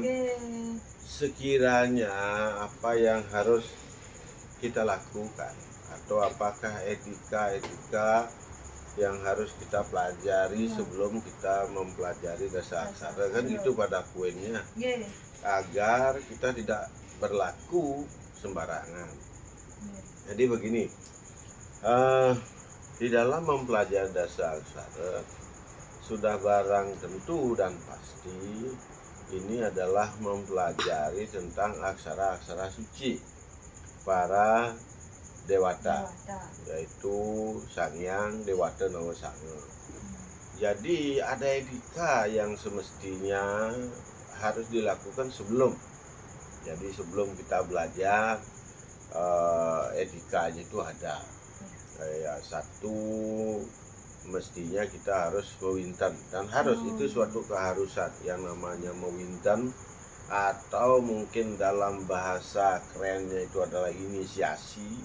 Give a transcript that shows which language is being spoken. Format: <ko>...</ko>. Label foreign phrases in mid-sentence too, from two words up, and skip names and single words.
<id>Sekiranya apa yang harus kita lakukan, atau apakah etika yang harus kita pelajari sebelum kita mempelajari dasar aksara, kan itu pada poinnya, agar kita tidak berlaku sembarangan. Jadi begini, di dalam mempelajari dasar aksara sudah barang tentu dan pasti ini adalah mempelajari tentang aksara-aksara suci para dewata, yaitu Sang Hyang Dewata Nawasanga. Jadi ada etika yang semestinya harus dilakukan sebelum. Jadi sebelum kita belajar, etikanya itu ada. Kayak satu, mestinya kita harus mewinten, dan harus itu suatu keharusan yang namanya mewinten, atau mungkin dalam bahasa kerennya itu adalah inisiasi.</id>